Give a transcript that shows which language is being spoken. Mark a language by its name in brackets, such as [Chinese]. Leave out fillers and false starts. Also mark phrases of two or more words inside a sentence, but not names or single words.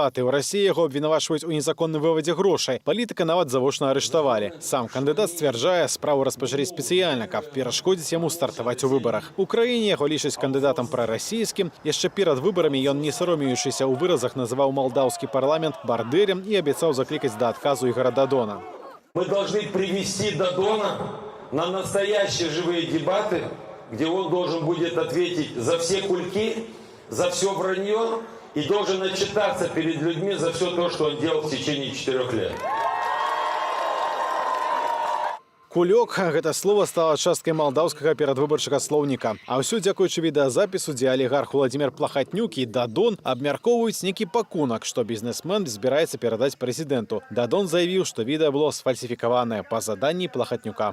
[Belarusian] У Расіі яго абвінавачваюць у незаконным вывадзе грошай. Палітыка нават завочна арыштавалі. Сам кандыдат сцвярджае, справу распачалі спецыяльна, каб перашкодзіць яму стартаваць у выбарах. У краіне яго лічаць кандыдатам прарасійскім. Яшчэ перад выбарамі ён, не саромеючыся ў выразах, называў малдаўскі парламент бардэрем і абяцаў заклікаць да адказу Ігара Дадона. [Russian] Мы должны привести Дадона на настоящие живые дебаты, где он должен будет ответить за все кульки, за все вранье и должен отчитаться перед людьми за все то, что он делал в течение 4 лет. [Belarusian] Кулёк – гэта [Russian] слово стало [Belarusian] часткай малдаўскага перадвыбарчага слоўніка. А ўсё дзякуючы відэазапісу, дзе алігарх Владимир Плахатнюк і Дадон абмяркоўваюць нейкі пакунак, што бізнесмен збіраецца перадаць прэзідэнту. Дадон заявіў, што відэа было сфальсіфікаванае па заданні Плахатнюка.